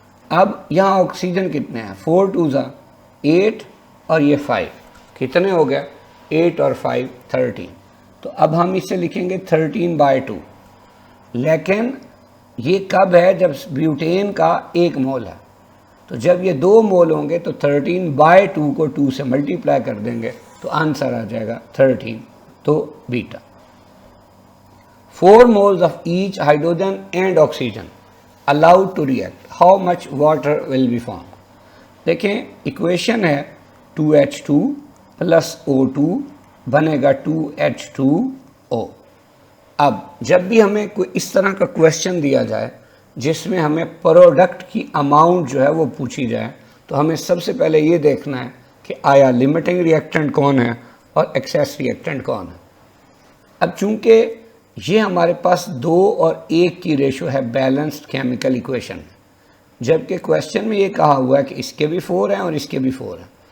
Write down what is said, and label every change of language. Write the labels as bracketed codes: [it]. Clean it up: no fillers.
[ur] اب یہاں آکسیجن کتنے ہیں، 4 2 8 اور یہ 5 کتنے ہو گئے 8 اور 5 13. تو اب ہم اسے لکھیں گے 13/2. لیکن یہ کب ہے جب بیوٹین کا 1 مول ہے. تو جب یہ 2 مول ہوں گے تو 13/2 کو 2 سے ملٹیپلائی کر دیں گے تو آنسر آ جائے گا 13. تو بیٹا [en] 4 moles of each hydrogen and oxygen allowed to react, how much water will be formed؟ [ur] دیکھیں ایکویشن ہے 2H2 + O2 بنے گا 2H2O. اب جب بھی ہمیں کوئی اس طرح کا کویشچن دیا جائے جس میں ہمیں پروڈکٹ کی اماؤنٹ جو ہے وہ پوچھی جائے تو ہمیں سب سے پہلے یہ دیکھنا ہے کہ آیا لمیٹنگ ریئیکٹنٹ کون ہے اور ایکسیس ریئیکٹنٹ کون ہے. اب چونکہ یہ ہمارے پاس 2 اور 1 کی ریشو ہے بیلنسڈ کیمیکل ایکویشن میں، جبکہ کویشچن میں یہ کہا ہوا ہے کہ اس کے بھی 4 ہیں اور اس کے بھی 4 ہیں.